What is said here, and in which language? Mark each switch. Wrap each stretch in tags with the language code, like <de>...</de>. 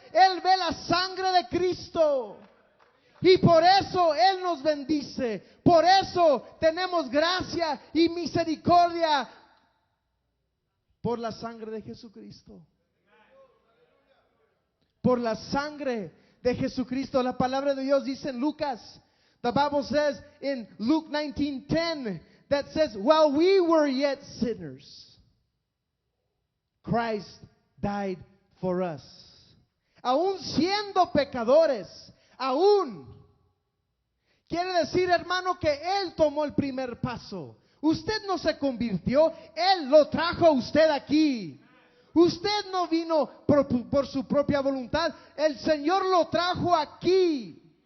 <es>Él ve la sangre de Cristo. Y por eso Él nos bendice. Por eso tenemos gracia y misericordia por la sangre de Jesucristo. Por la sangre de Jesucristo. La palabra de Dios dice en Lucas,</es> <en>the Bible says in Luke 19:10, that says, while we were yet sinners, Christ died for us.</en> <es>Aún siendo pecadores, aún. Quiere decir, hermano, que Él tomó el primer paso. Usted no se convirtió, Él lo trajo a usted aquí. Usted no vino por su propia voluntad, el Señor lo trajo aquí.</es>